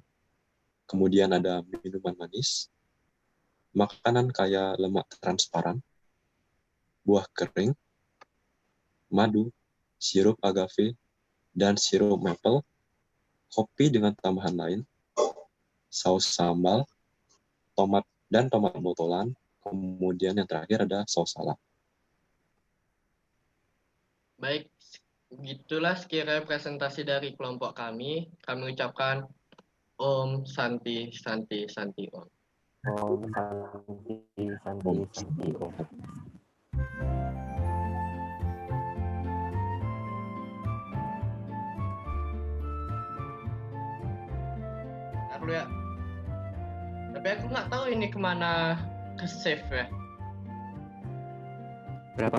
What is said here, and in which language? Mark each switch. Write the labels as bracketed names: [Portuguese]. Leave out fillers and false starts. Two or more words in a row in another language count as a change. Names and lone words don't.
[Indonesian] Kemudian ada minuman manis, makanan kaya lemak transparan, buah kering, madu, sirup agave, dan sirup maple, kopi dengan tambahan lain, saus sambal, tomat botolan, kemudian yang terakhir ada saus salad. Baik, begitulah sekiranya presentasi dari kelompok kami. [Sanskrit] Kami ucapkan Om Santi Santi Santi Om. Om Santi Santi Santi Om. [Indonesian] Ntar dulu ya. Tapi aku nggak tahu ini kemana ke save ya. Berapa